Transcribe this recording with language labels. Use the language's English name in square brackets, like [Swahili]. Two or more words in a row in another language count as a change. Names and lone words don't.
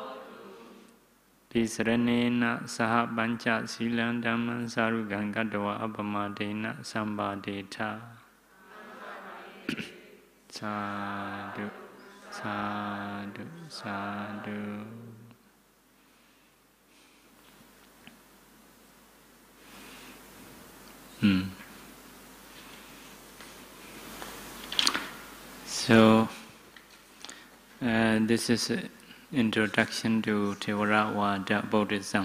[Pali] Tisaranena saha panca silang dhamman sarugang gadwa apamadena sambadeta. Sadhu, sadhu, sadhu. [English] So, this is an introduction to Theravada Buddhism.